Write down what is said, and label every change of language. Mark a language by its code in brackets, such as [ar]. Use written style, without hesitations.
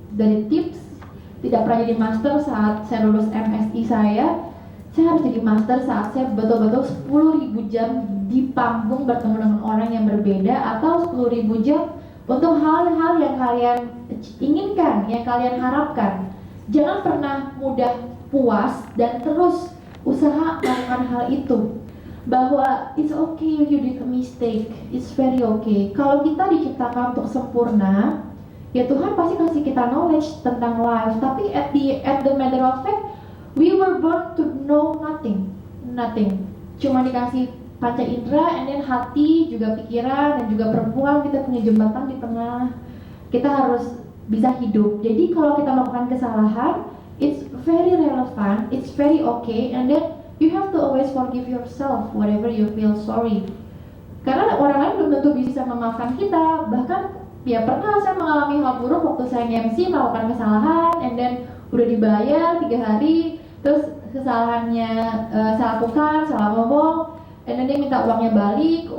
[id] Dari tips, tidak pernah jadi master saat saya lulus MSI saya harus jadi master saat saya betul-betul 10.000 jam di panggung bertemu dengan orang yang berbeda, atau 10.000 jam untuk hal-hal yang kalian inginkan, yang kalian harapkan. Jangan pernah mudah puas dan terus usaha melakukan hal itu. Bahwa [en] it's okay if you did a mistake, it's very okay. [id] Kalau kita diciptakan untuk sempurna, ya Tuhan pasti kasih kita knowledge tentang life. Tapi [en] at the matter of fact, we were born to know nothing. [id] Cuma dikasih panca indera, [en] and then [id] hati, juga pikiran, dan juga perempuan, kita punya jembatan di tengah. Kita harus bisa hidup. Jadi kalau kita melakukan kesalahan, [en] it's very relevant, it's very okay, and then you have to always forgive yourself whatever you feel sorry. [id] Karena orang lain belum tentu bisa memaafkan kita. Bahkan ya pernah saya mengalami hal buruk waktu saya MC melakukan kesalahan, [en] and then [id] udah dibayar 3 hari, terus kesalahannya saya lakukan, salah ngomong, and then dia minta uangnya balik.